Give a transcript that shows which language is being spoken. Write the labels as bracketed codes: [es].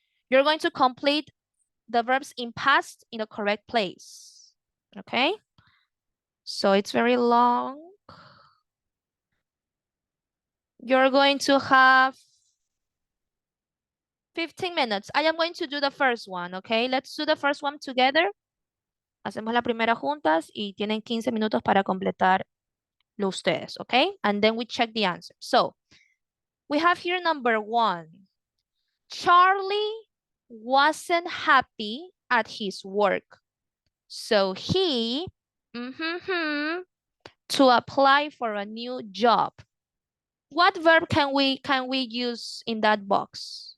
[en] You're going to complete the verbs in past in the correct place. Okay. So it's very long. You're going to have 15 minutes. I am going to do the first one, okay? Let's do the first one together. [es] Hacemos la primera juntas y tienen 15 minutos para completarlo ustedes, okay? [en] And then we check the answer. So, we have here number 1. Charlie wasn't happy at his work. So he, to apply for a new job. What verb can we use in that box?